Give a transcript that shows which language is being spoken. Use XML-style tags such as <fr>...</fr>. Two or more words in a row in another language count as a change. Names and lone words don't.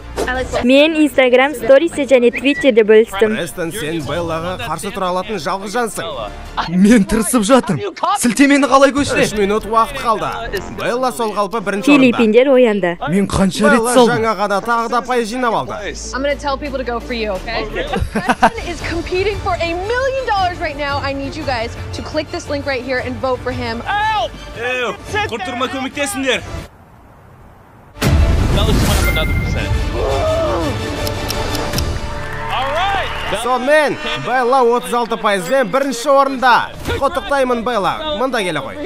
<kk>Мен Instagram сторисе және Twitterде бөлістім. Престон, сен Беллаға қарсы тұра алатын жалғыз жансың. Мен тырысып жатырмын. Сілтемені қалай көшті? 3 минут уақыт қалды. Белла сол қалпы бірінші орында. Филиппиндер оянды. Мен қанша рет Белла салдым? жаңа ғана тағы да пайыз жинап алды.</kk> <en>I'm going to tell people to go for you, okay? Preston is competing for $1 million right now. I need you guys to click this link right here and vote for him.</en> <kk>Құрттырма көмектесіңдер. Сонымен, Белла 36%-бен бірінші орында. Құттықтаймын, Белла. Мында келе ғой.</kk>